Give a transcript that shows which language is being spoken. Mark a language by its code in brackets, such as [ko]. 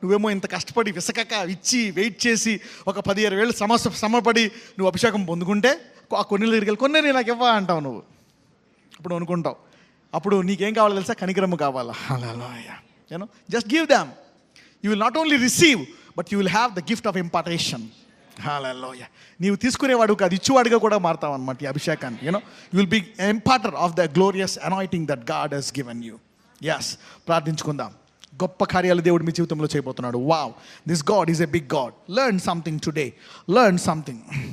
[te] నువ్వేమో ఇంత కష్టపడి విసకక ఇచ్చి వెయిట్ చేసి ఒక 10-20 వేలు శ్రమపడి నువ్వు అభిషేకం పొందుకుంటే ఆ కొన్ని దగ్గరికి వెళ్ళి కొన్ని నాకు ఇవ్వ అంటావు. నువ్వు అప్పుడు అనుకుంటావు, అప్పుడు నీకేం కావాలో తెలుసా? కనికరము కావాలా? హల్లెలూయా. [en] You know just give them. You will not only receive, but you will have the gift of impartation. Hallelujah. [te] నీవు తీసుకునేవాడు కాదు, ఇచ్చేవాడుగా కూడా మారుతావు అన్నమాట ఈ అభిషేకాన్ని. [en] You know you will be imparter of the glorious anointing that God has given you. [te] Yes, ప్రార్థించుకుందాం. గొప్ప కార్యాలు దేవుడు మీ జీవితంలో చేయబోతున్నాడు. [en] Wow, this God is a big God. Learn something today. Learn something.